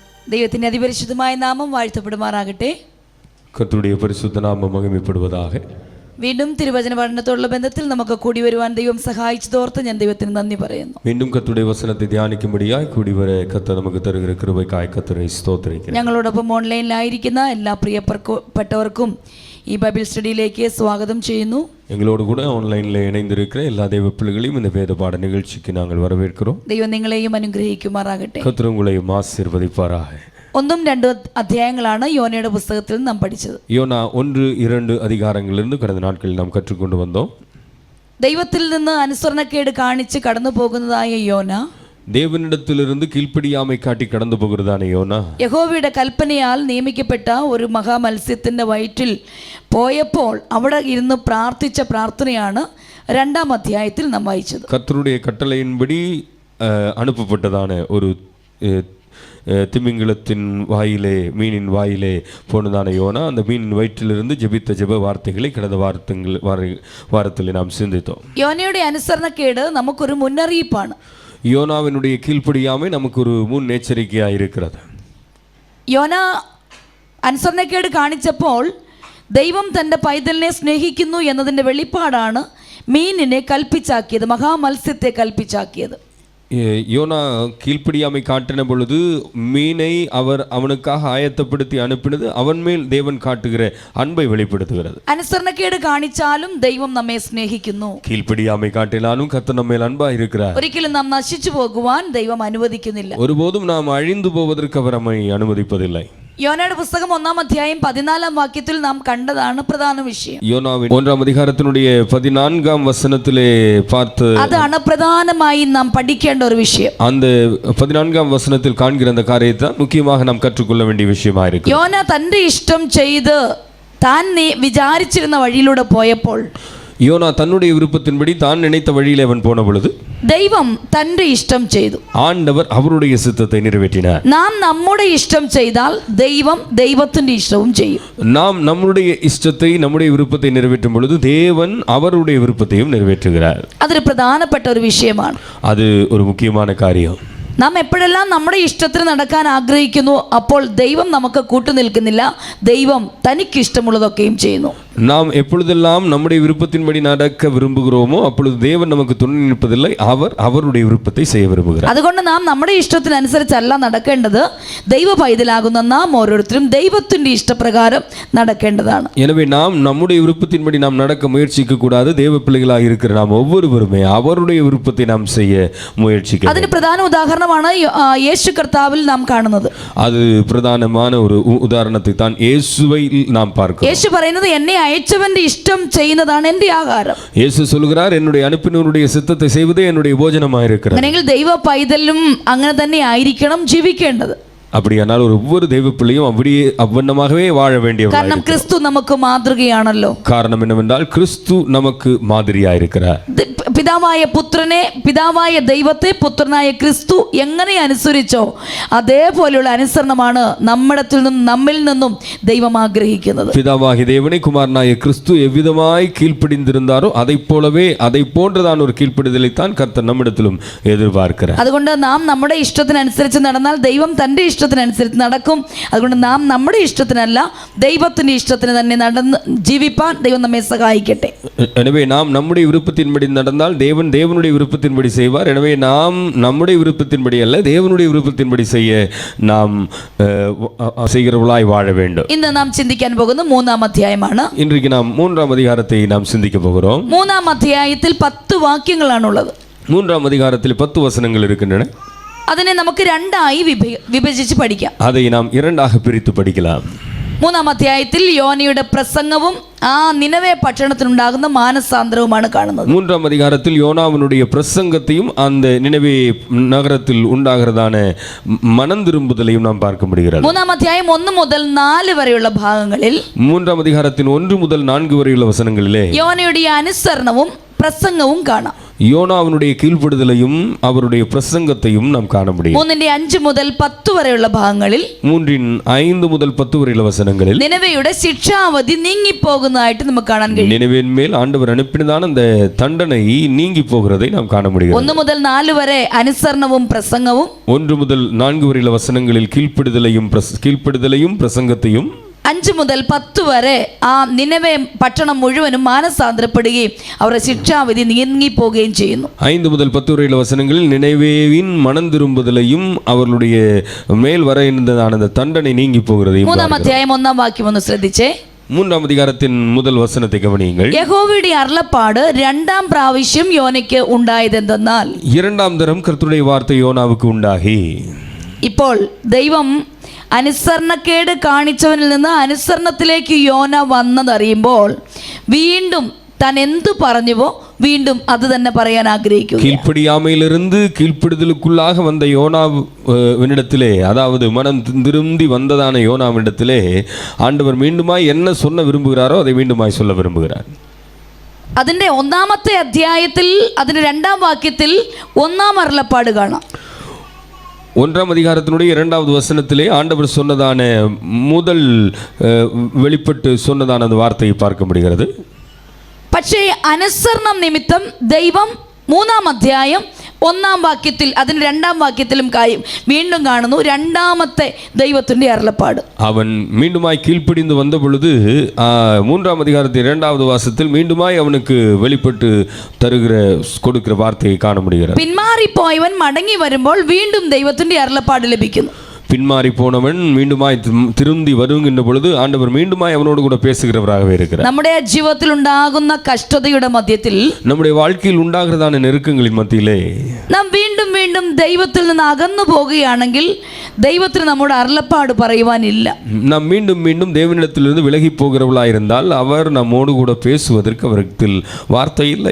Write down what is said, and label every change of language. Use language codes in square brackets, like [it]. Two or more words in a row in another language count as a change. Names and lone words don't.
[ml] ദൈവത്തിന്റെ അതിപരിശുദ്ധമായ നാമം വാഴ്ത്തപ്പെടുമാറാകട്ടെ. [ta] കർത്തരുடைய பரிசுத்த நாமம் மகிமைப்படுவதாக. [ml] വീണ്ടും തിരുവചന പഠനത്തോടുള്ള ബന്ധത്തിൽ നമുക്ക് കൂടി വരുവാൻ ദൈവം സഹായിച്ചതോർത്ത് ഞാൻ ദൈവത്തിന് നന്ദി പറയുന്നു. [ta] மீண்டும் கர்த்தருடைய வசனத்தை தியானிக்கும்படியாய் கூடி வர கர்த்தர் நமக்கு தருகிற கிருபைக்காய் கர்த்தரை ஸ்தோத்திரிக்கிறேன். [ml] ഞങ്ങളോടൊപ്പം ഓൺലൈനിലായിരിക്കുന്ന എല്ലാ പ്രിയപ്പെട്ടവർക്കും ഈ ബൈബിൾ സ്റ്റഡിയിലേക്ക് സ്വാഗതം ചെയ്യുന്നു. [ta] எங்களோடு கூட ஆன்லைனில் இணைந்திருக்கிற எல்லா தேவ பிள்ளைகளையும் இந்த வேத பாட நிகழ்ச்சிக்கு நாங்கள் வரவேற்கிறோம். [ml] ദൈവം നിങ്ങളെയും അനുഗ്രഹിക്കുമാറാകട്ടെ. [ta] கர்த்தர் உங்களையும் ஆசீர்வதிப்பாராக. [ml] 1-2 അധ്യായങ്ങളാണ് യോനയുടെ പുസ്തകത്തിൽ നാം പഠിച്ചത്. [ta] யோனா 1-2 அதிகாரங்களிலிருந்து கடந்த நாட்களில் நாம் கற்றுக்கொண்டு வந்தோம். [ml] ദൈവത്തിൽ നിന്ന് അനുസരണക്കേട് കാണിച്ച് കടന്നു പോകുന്നതായ യോന, [ta] தேவனிடத்திலிருந்து கீழ்ப்படியாமை காட்டி கடந்து போகிறதான யோனா, [ml] യഹോവയുടെ കൽപ്പനയാൽ നിയമിക്കപ്പെട്ട ഒരു മഹാമത്സ്യത്തിന്റെ വയറ്റിൽ പോയപ്പോൾ അവിടെ ഇരുന്ന് പ്രാർത്ഥിച്ച പ്രാർത്ഥനയാണ് 2-ാം അധ്യായത്തിൽ നാം വായിച്ചത്. [ta] கர்த்தருடைய கட்டளையின்படி அனுப்பப்பட்டதான ஒரு திமிங்கலத்தின் வாயிலே, மீனின் வாயிலே போனதான யோனா அந்த மீனின் வயிற்றிலிருந்து ஜெபித்த ஜெப வார்த்தைகளை கடந்த வாரத்தில் நாம் சிந்தித்தோம். [ml] യോനയുടെ അനുസരണക്കേട് നമുക്കൊരു മുന്നറിയിപ്പാണ്. [ta] யோனாவினுடைய கீழ்ப்படியாமை நமக்கு ஒரு முன்னெச்சரிக்கையாக இருக்கிறது. [ml] യോന അനുസരണക്കേട് കാണിച്ചപ്പോൾ ദൈവം തൻ്റെ പൈതലിനെ സ്നേഹിക്കുന്നു എന്നതിൻ്റെ വെളിപ്പാടാണ് മീനിനെ കൽപ്പിച്ചാക്കിയത്, മഹാമത്സ്യത്തെ കൽപ്പിച്ചാക്കിയത്. [ta] யோனா கீழ்ப்படியாமை காட்டின பொழுது மீனை அவனுக்காக ஆயத்தப்படுத்தி அனுப்பினது அவன் மேல் தேவன் காட்டுகிற அன்பை வெளிப்படுத்துகிறது. [ml] അനുസരണക്കേട് കാണിച്ചാലും ദൈവം നമ്മെ സ്നേഹിക്കുന്നു. [ta] கீழ்ப்படியாமை காட்டினாலும் கர்த்தர் நம்ம மேல் அன்பா இருக்கிறார். [ml] ഒരിക്കലും നാം നശിച്ചു പോകുവാൻ ദൈവം അനുവദിക്കുന്നില്ല. [ta] ஒருபோதும் நாம் அழிந்து போவதற்கு அவர் நம்மை அனுமதிப்பதில்லை. [ml] യോനയുടെ പുസ്തകം 1-ാം അധ്യായം 14-ാം വാക്യത്തിൽ നാം കണ്ടതാണ് പ്രധാന വിഷയം. [ta] யோனாவின் 1-ாம் அதிகாரத்தினுடைய 14-ாம் வசனத்திலே பார்த்து [ml] അതാണ് പ്രധാനമായി നാം പഠിക്കേണ്ട ഒരു വിഷയം. [ta] அந்த 14-ாம் வசனத்தில் காண்கிற அந்த காரியத்தை முக்கியமாக நாம் கற்றுக்கொள்ள வேண்டிய விஷயமா இருக்கு. [ml] യോന തന്റെ ഇഷ്ടം ചെയ്ത് താൻ വിചാരിച്ചിരുന്ന വഴിയിലൂടെ പോയപ്പോൾ, [ta] யோனா தன்னுடைய விருப்பத்தின்படி தான் நினைத்த வழியிலே அவன் போன பொழுது [ml] ദൈവം തന്റെ ഇഷ്ടം ചെയ്തു. [ta] ஆண்டவர் அவருடைய சித்தத்தை நிறைவேற்றினார். [ml] നാം നമ്മുടെ ഇഷ്ടം ചെയ്താൽ ദൈവം ദൈവത്തിന്റെ ഇഷ്ടവും ചെയ്യും. [ta] நாம் நம்முடைய இஷ்டத்தை, நம்முடைய விருப்பத்தை நிறைவேற்றும் பொழுது தேவன் அவருடைய விருப்பத்தையும் நிறைவேற்றுகிறார். [ml] അതൊരു പ്രധാനപ്പെട്ട ഒരു വിഷയമാണ്. [ta] அது ஒரு முக்கியமான காரியம். [ml] നാം എപ്പോഴെല്ലാം നമ്മുടെ ഇഷ്ടത്തിന് നടക്കാൻ ആഗ്രഹിക്കുന്നു, അപ്പോൾ ദൈവം നമുക്ക് കൂട്ടുനിൽക്കുന്നില്ല. ദൈവം തനിക്ക് ഇഷ്ടമുള്ളതൊക്കെയും ചെയ്യുന്നു. [ta] நாம் எப்பொழுதெல்லாம் நம்முடைய விருப்பத்தின்படி நடக்க விரும்புகிறோமோ அப்பொழுது தேவன் நமக்கு துணை நிற்பதில்லை. அவர் அவருடைய விருப்பத்தை செய்ய விரும்புகிறார். [ml] അതുകൊണ്ട് നാം നമ്മുടെ ഇഷ്ടത്തിനനുസരിച്ചല്ല നടക്കേണ്ടത്. ദൈവ പൈതലാകുന്ന നാം ഓരോരുത്തരും ദൈവത്തിന്റെ ഇഷ്ടപ്രകാരം നടക്കേണ്ടതാണ്. [ta] எனவே நாம் நம்முடைய விருப்பத்தின்படி நாம் நடக்க முயற்சிக்க கூடாது. தேவ பிள்ளைகளாக இருக்கிற நாம் ஒவ்வொருவருமே அவருடைய விருப்பத்தை நாம் செய்ய முயற்சிக்க. [ml] അതിന് പ്രധാന ഉദാഹരണമാണ് യേശു കർത്താവിൽ നാം കാണുന്നത്. [ta] அது பிரதானமான ஒரு உதாரணத்தை தான் இயேசுவை நாம் பார்க்கிறோம். [ml] യേശു പറയുന്നത്, എന്നെ അയച്ചവന്റെ ഇഷ്ടം ചെയ്യുന്നതാണ് എൻ്റെ ആഹാരം. [ta] இயேசு சொல்கிறார், என்னுடைய அனுப்பினவருடைய சித்தத்தை செய்வதே என்னுடைய போஜனமாக இருக்கிறது. [ml] അങ്ങനെയെങ്കിൽ ദൈവ പൈതലും അങ്ങനെ തന്നെ ആയിരിക്കണം ജീവിക്കേണ്ടത്. [ta] அப்படியானால் ஒவ்வொரு தெய்வ பிள்ளையும் அப்படியே அவ்வண்ணமாகவே வாழ வேண்டியவர். [ml] കാരണം ക്രിസ്തു നമുക്ക് മാതൃകയാണല്ലോ. [ta] காரணம் என்னவென்றால் கிறிஸ்து நமக்கு மாதிரியா இருக்கிறார். [ml] പിതാവായ പുത്രനെ, പിതാവായ ദൈവത്തെ പുത്രനായ ക്രിസ്തു എങ്ങനെ അനുസരിച്ചോ അതേപോലെയുള്ള അനുസരണമാണ് നമ്മിൽ നിന്നും ദൈവം ആഗ്രഹിക്കുന്നത്. [ta] பிதாவாகிய தேவனை குமாரனாய கிறிஸ்து எவ்விதமாய் கீழ்ப்படிந்திருந்தாரோ அதை போலவே, அதை போன்றதான ஒரு கீழ்ப்படிதலை தான் கர்த்தர் நம்மிடத்திலும் எதிர்பார்க்கிறார். [ml] അതുകൊണ്ട് നാം നമ്മുടെ ഇഷ്ടത്തിനനുസരിച്ച് നടന്നാൽ ദൈവം തൻ്റെ ഇഷ്ടത്തിനനുസരിച്ച് നടക്കും. അതുകൊണ്ട് നാം നമ്മുടെ ഇഷ്ടത്തിനല്ല, ദൈവത്തിന്റെ ഇഷ്ടത്തിന് തന്നെ നടന്ന് ജീവിപ്പാൻ ദൈവം നമ്മെ സഹായിക്കട്ടെ. [ta] எனவே நாம் நம்முடைய விருப்பத்தின்படி நடந்தால் தேவன் தேவனுடைய விருப்பத்தின்படி செய்வார். எனவே நாம் நம்முடைய விருப்பத்தின்படி அல்ல, தேவனுடைய விருப்பத்தின்படி செய்ய நாம் செய்கிறவர்களாய் வாழ வேண்டும். [ml] ഇന്ന് നാം ചിന്തിക്കാൻ പോകുന്ന 3-ാം അധ്യായമാണ്. [ta] இன்றைக்கு நாம் 3-ாம் அதிகாரத்தை நாம் சிந்திக்க போகிறோம். [ml] 3-ാം അധ്യായത്തിൽ 10 വാക്യങ്ങളാണുള്ളത്. [ta] 3-ாம் அதிகாரத்தில் 10 வசனங்கள் இருக்கின்றன. [ml] അതിനെ നമുക്ക് 2ആയി വിഭജിച്ച് പഠിക്കാം. [ta] அதை நாம் 2ஆக பிரித்து படிக்கலாம். [ml] 3-ാം അധ്യായത്തിൽ യോനയുടെ പ്രസംഗവും ആ നിനവേ പട്ടണത്തിനുണ്ടാകുന്ന മാനസാന്തരവുമാണ് കാണുന്നത്. [ta] 3-ாம் அதிகாரத்தில் யோனாவினுடைய பிரசங்கத்தையும் அந்த நினவே நகரத்தில் உண்டாகிறதான மனம் திரும்புதலையும் நாம் பார்க்க முடிகிறது. [ml] 3-ാം അധ്യായം 1 മുതൽ 4 വരെയുള്ള ഭാഗങ്ങളിൽ [ta] 3-ாம் அதிகாரத்தின் 1 முதல் 4 வரையுள்ள வசனங்களிலே [ml] യോനയുടെ അനുസരണവും പ്രസംഗവും കാണാം. [ta] யோனாவினுடைய கீழ்ப்படுதலையும் அவருடைய பிரசங்கத்தையும் நாம் காண முடியும். [ml] 3:5 മുതൽ 10 വരെയുള്ള ഭാഗങ്ങളിൽ 3:5 മുതൽ 10 വരെയുള്ള വചനങ്ങളിൽ നിനവയുടെ ശിക്ഷാവധി നീങ്ങിപ്പോകുന്നതായിട്ട് നമുക്ക് കാണാൻ കഴിയും. [ta] நினைவின் மேல் ஆண்டவர் அனுப்பினதான அந்த தண்டனை நீங்கி போகிறதை நாம் காண முடியும். [ml] 1 മുതൽ 4 വരെ അനുസരണവും പ്രസംഗവും [ta] 1 முதல் 4 வரையுள்ள வசனங்களில் கீழ்ப்படுதலையும் பிரசங்கத்தையும் [ml] 5 മുതൽ 10 വരെ ആ നിനവെ പട്ടണം മുഴുവനും മാനസാന്തരപ്പെടുകയും അവരുടെ ശിക്ഷാവിധി നീങ്ങിപ്പോവുകയും ചെയ്യുന്നു. [ta] 5 முதல் 10 வரையுள்ள வசனங்களில் நினைவேவின் மனம் திரும்புதலையும் அவர்களுடைய மேல் வர இருந்ததான அந்த தண்டனை நீங்கி போகிறதையும் [ml] 3-ാം അധ്യായം 1-ാം വാക്യം ഒന്ന് ശ്രദ്ധിച്ചേ. [ta] 3-ാം அதிகாரத்தின் முதல் வசனத்தை கவனியுங்கள். [ml] യഹോവയുടെ അരുളപ്പാട് 2-ാം പ്രാവശ്യം യോനയ്ക്ക് ഉണ്ടായതെന്തെന്നാൽ [ta] 2-ാം தரம் கர்த்தருடைய வார்த்தை யோனாவுக்கு உண்டாகி [ml] ഇപ്പോൾ ദൈവം അനുസരണക്കേട് കാണിച്ചവനിൽ നിന്ന് അനുസരണത്തിലേക്ക് യോന വന്നതറിയുമ്പോൾ വീണ്ടും താൻ എന്തു പറഞ്ഞുവോ വീണ്ടും അത് തന്നെ പറയാൻ ആഗ്രഹിക്കുന്നു. [ta] கீழ்ப்படியாமையிலிருந்து கீழ்ப்படுதலுக்குள்ளாக வந்த யோனாவினிடத்திலே, அதாவது மனம் திரும்பி வந்ததான யோனாவினிடத்திலே ஆண்டவர் மீண்டுமாய் என்ன சொல்ல விரும்புகிறாரோ அதை மீண்டுமாய் சொல்ல விரும்புகிறார். [ml] അതിൻ്റെ 1-ാമത്തെ അധ്യായത്തിൽ അതിൻ്റെ 2-ാം വാക്യത്തിൽ 1-ാം അരുളപ്പാട് കാണാം. [ta] 1-ാം அதிகாரத்தினுடைய 2வது வசனத்திலே ஆண்டவர் சொன்னதான முதல் வெளிப்பட்டு சொன்னதான அந்த வார்த்தையை பார்க்க முடிகிறது. [ml] പക്ഷേ അനുസരണം നിമിത്തം ദൈവം 3-ാം അധ്യായം 1-ാം വാക്യത്തിൽ അതിന് 2-ാം വാക്യത്തിലും വീണ്ടും കാണുന്നു 2-ാമത്തെ ദൈവത്തിന്റെ അരുളപ്പാട്. [ta] அவன் மீண்டுமாய் கீழ்ப்படிந்து வந்த பொழுது 3-ாம் அதிகாரத்தின் 2வது வாசத்தில் மீண்டுமாய் அவனுக்கு வெளிப்பட்டு கொடுக்கிற வார்த்தையை காண முடிகிறது. [ml] പിന്മാറിപ്പോയവൻ മടങ്ങി വരുമ്പോൾ വീണ്ടും ദൈവത്തിന്റെ അരുളപ്പാട് ലഭിക്കുന്നു. [ta] பின்மாறி போனவன் மீண்டுமாய் திரும்பி வருகின்ற பொழுது ஆண்டவர் மீண்டுமாய் அவனோடு கூட பேசுகிறவராகவே இருக்கிறார். [ml] നമ്മുടെ ജീവിതത്തിൽ ഉണ്ടാകുന്ന കഷ്ടതയുടെ മധ്യത്തിൽ, [ta] நம்முடைய வாழ்க்கையில் உண்டாகிறதான நெருக்கங்களின் மத்தியிலே [ml] നാം വീണ്ടും വീണ്ടും ദൈവത്തിൽ നിന്ന് അകന്നു പോകുകയാണെങ്കിൽ ദൈവത്തിന് നമ്മുടെ അരുളപ്പാട് പറയുവാനില്ല. [ta] நாம் மீண்டும் மீண்டும் தேவனிடத்திலிருந்து விலகி போகிறவர்களாயிருந்தால் அவர் நம்மோடு கூட பேசுவதற்கு அவரிடத்தில் வார்த்தை இல்லை.